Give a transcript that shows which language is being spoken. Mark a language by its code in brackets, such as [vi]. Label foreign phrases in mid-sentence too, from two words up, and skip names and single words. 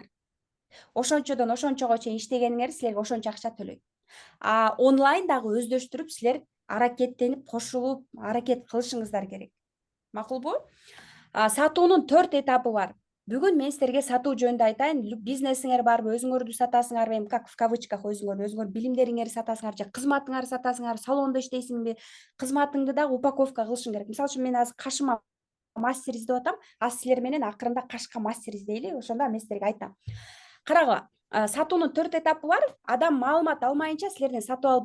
[ky] Ошончодон ошончого чейин иштегениңер силерге ошончо акча төлөйт. Онлайн дагы өздөштүрүп, силер аракеттенип, кошулуп, аракет кылышыңыздар керек. Макулбу? Сатуунун 4 этапы бар. Бүгүн мен силерге сатуу жөнүндө айтайын. Бизнесиңер барбы, өзүңөрдү сатасыңарбы, [ru] как в кавычках [ky] өзүңөр билимдериңерди сатасыңар же кызматыңарды сатасыңар, салондо иштейсиңби, кызматыңды дагы упаковка кылышың керек. Мисалы үчүн, мен азыр кашыма мастер издеп атам, силер менен акырында кашка мастер издейли, ошондо мен силерге айтам. Карагыла, сатуунун 4 этапы бар. Адам маалымат алмайынча силерден сатып албайт.